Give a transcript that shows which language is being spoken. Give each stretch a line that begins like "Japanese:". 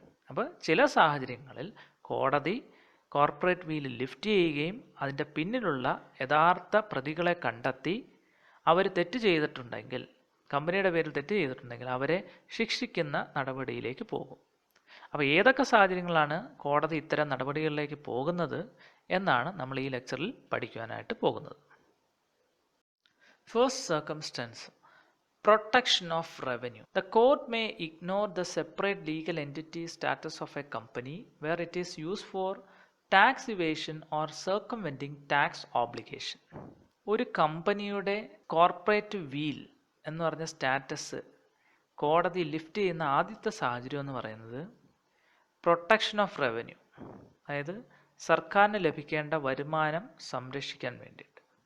Malayalam: അപ്പോൾ ചില സാഹചര്യങ്ങളിൽ കോടതി കോർപ്പറേറ്റ് വീൽ ലിഫ്റ്റ് ചെയ്യുകയും അതിൻ്റെ പിന്നിലുള്ള യഥാർത്ഥ പ്രതികളെ കണ്ടെത്തി അവർ തെറ്റ് ചെയ്തിട്ടുണ്ടെങ്കിൽ, കമ്പനിയുടെ പേരിൽ തെറ്റ് ചെയ്തിട്ടുണ്ടെങ്കിൽ അവരെ ശിക്ഷിക്കുന്ന നടപടിയിലേക്ക് പോകും. അപ്പോൾ ഏതൊക്കെ സാഹചര്യങ്ങളാണ് കോടതി ഇത്തരം നടപടികളിലേക്ക് പോകുന്നത് എന്നാണ് നമ്മൾ ഈ ലെക്ചറിൽ പഠിക്കുവാനായിട്ട് പോകുന്നത്.
English: First circumstance, protection of revenue. The court may ignore the separate legal entity status of a company where it is used for tax evasion or circumventing tax obligation.
Malayalam: ഒരു കമ്പനിയുടെ കോർപ്പറേറ്റ് വീൽ എന്ന് പറഞ്ഞ സ്റ്റാറ്റസ് കോടതി lift ചെയ്യുന്ന ആദ്യത്തെ സാഹചര്യം എന്ന് പറയുന്നത് പ്രൊട്ടക്ഷൻ ഓഫ് റവന്യൂ, അതായത് സർക്കാരിന് ലഭിക്കേണ്ട വരുമാനം സംരക്ഷിക്കാൻ വേണ്ടിയിട്ട്.